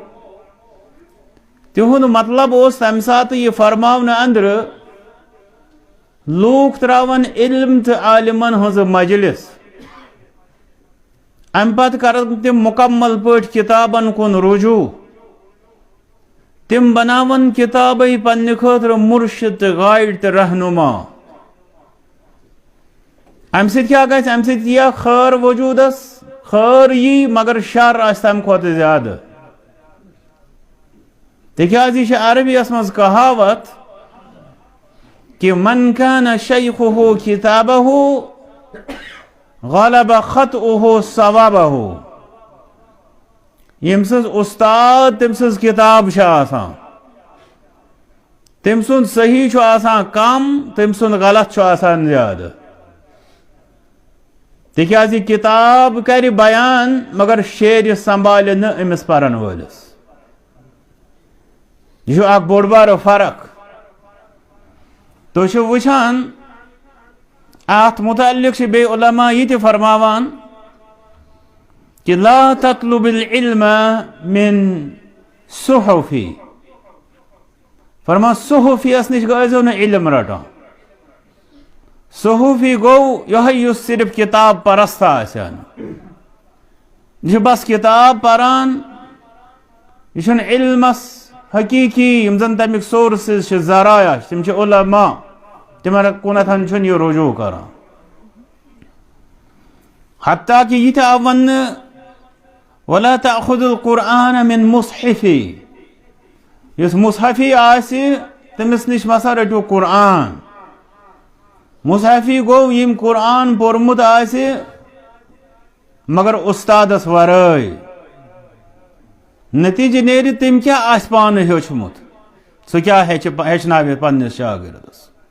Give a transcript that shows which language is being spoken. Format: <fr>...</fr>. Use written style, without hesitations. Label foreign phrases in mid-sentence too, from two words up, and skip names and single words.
<ks>تہنٛد مطلب اوس تمہِ ساتہٕ یہ فرماونہٕ اندرٕ لوٗکھ تراون علم تہٕ عالمن ہٕنٛز مجلس، امہ پتہٕ کرن تم مکمل پٲٹھۍ کتابن کُن رجوع، تم بناون کتابے پننہِ خٲطرٕ مرشد تہٕ گائیڈ تہٕ رہنما. امہ سۭتۍ کیٛاہ گژھِ؟ امہ سۭتۍ یِیا خٲر وجوٗدس، خٲر یی مگر شر آسہِ تمہِ کھۄتہٕ زیادٕ. تِکیٛازِ یہِ چھِ عربیس منٛز کہاوت کہ</ks> <ar>من كان شیخہ کتابہ غلب خطؤہ صوابہ.</ar> <ks>یم سٕنٛز استاد تم سٕنٛز کتاب چھِ آسان، تم سُنٛد صحیح چھُ آسان کم، تم سُنٛد غلط چھُ آسان زیادٕ. تِکیٛازِ کتاب کرِ بیان مگر شیرِ سنبھالہِ نہٕ أمِس پرن وٲلِس. یہ چھُ اکھ بوٚڑ بارٕ فرق. تُہۍ چھِو وٕچھان اتھ متعلق چھِ بیٚیہِ علماء یہِ تہِ فرماوان کہ</ks> <ar>لا تطلب العلم من صحفی،</ar> <ks>فرمان صحفیس نش گٔژھِو نہٕ علم رٹان. صحفی گوٚو یِہوٚے یُس صرف کتاب پرست آسن، یہِ چھُ بس کتاب پران، یہ چھُنہٕ علمس حقیقی یم زن تمیُک سورسز چھِ ذرایع تم چھِ علماء، تمن کُنتھ چھُنہٕ یہِ رجوع کران. حتیٰ کہ یہ تہِ آو وننہٕ</ks> <ar>ولا تأخذ القرآن من مصحفی،</ar> <ks>یُس مصحفی آسہِ تٔمِس نِش مسا رٔٹِو قرآن. مصحفی گوٚو یٔمۍ قرآن پوٚرمُت آسہِ مگر استادس ورٲے. نتیجہ نیرِ تٔمۍ کیٛاہ آسہِ پانہٕ ہیوٚچھمُت، سُہ کیٛاہ ہیٚچھناوِ پننِس شاگردس.</ks>